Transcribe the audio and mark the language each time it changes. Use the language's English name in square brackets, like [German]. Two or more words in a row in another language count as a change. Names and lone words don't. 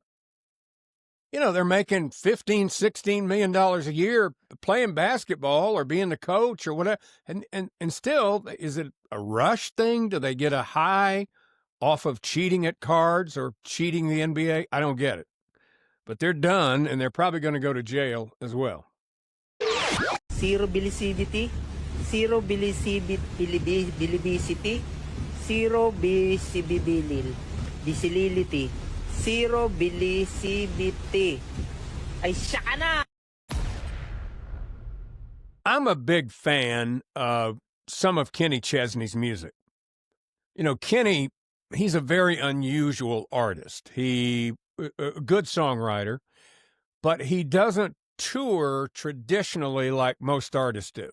[English] They're making $15, $16 million a year playing basketball or being the coach or whatever. And still, is it a rush thing? Do they get a high off of cheating at cards or cheating the NBA? I don't get it. But they're done, and they're probably going to go to jail as well. Zero bilicidity, zero bilibicity, zero bilibilil, bisilility, zero bilicibity. [Filipino] Ay, siya ka na! [English] I'm a big fan of some of Kenny Chesney's music. Kenny, he's a very unusual artist. He a good songwriter, but he doesn't tour traditionally like most artists do.